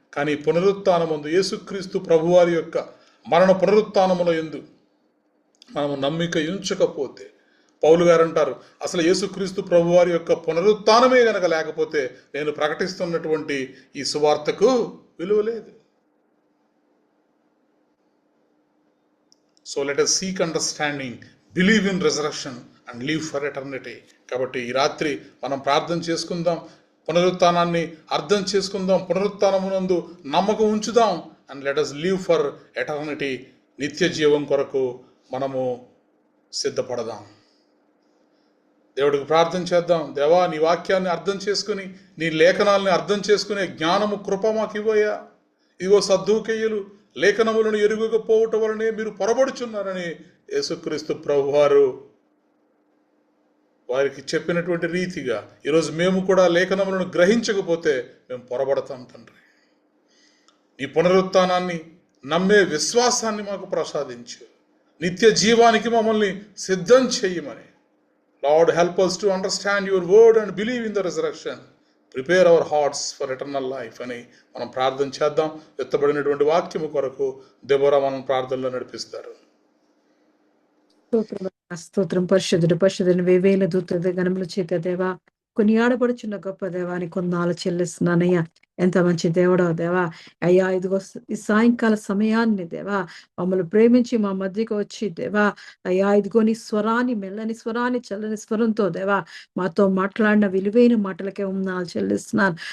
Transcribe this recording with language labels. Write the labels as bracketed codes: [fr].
[te] కానీ పునరుత్థానమందు యేసుక్రీస్తు ప్రభువారి యొక్క మరణ పునరుత్థానముల యందు మనము నమ్మిక ఉంచకపోతే, పౌలు గారు అంటారు, అసలు యేసుక్రీస్తు ప్రభువారి యొక్క పునరుత్థానమే గనక లేకపోతే నేను ప్రకటిస్తున్నటువంటి ఈ సువార్తకు విలువ లేదు. [en] So let us seek understanding, believe in resurrection and live for eternity. [te] కాబట్టి ఈ రాత్రి మనం ప్రార్థన చేసుకుందాం, పునరుత్థానాన్ని అర్థం చేసుకుందాం, పునరుత్థానమునందు నమ్మకం ఉంచుదాం. [en] And let us live for eternity. [te] నిత్య జీవం కొరకు మనము సిద్ధపడదాం. దేవుడికి ప్రార్థన చేద్దాం. దేవా, నీ వాక్యాన్ని అర్థం చేసుకుని, నీ లేఖనాలని అర్థం చేసుకునే జ్ఞానము కృప మాకు ఇవ్వయ్యా. ఇదిగో సద్దూకయ్యులు లేఖనములను ఎరుగకపోవటం వలనే మీరు పొరబడుచున్నారని యేసుక్రీస్తు ప్రభువారు వారికి చెప్పినటువంటి రీతిగా ఈరోజు మేము కూడా లేఖనములను గ్రహించకపోతే మేము పొరబడతాం తండ్రి. నీ పునరుత్థానాన్ని నమ్మే విశ్వాసాన్ని మాకు ప్రసాదించు. నిత్య జీవానికి మమ్మల్ని సిద్ధం చెయ్యమని. [en] Lord, help us to understand your word and believe in the resurrection. Prepare our hearts for eternal life [te] అని మనం ప్రార్థన చేద్దాం. ఎత్తబడినటువంటి వాక్యము కొరకు దెబోరా మనం ప్రార్థనలో నడిపిస్తారు. స్తోత్రం. పరిశుద్ధుని వేవేల దూత గణముల చేత దేవా, కొనియాడబడుచున్న గొప్ప దేవాని కొందాలు చెల్లిస్తున్నానయ్యా. ఎంత మంచి దేవుడో దేవా. అయ్యా, ఇదిగో ఈ సాయంకాల సమయాన్ని దేవా మమ్మల్ని ప్రేమించి మా మధ్యకు వచ్చి దేవా, అయ్యా ఇదిగో నీ స్వరాన్ని, మెల్లని స్వరాన్ని, చల్లని స్వరంతో దేవా మాతో మాట్లాడిన విలువైన మాటలకే ఉన్నాలు చెల్లిస్తున్నాను.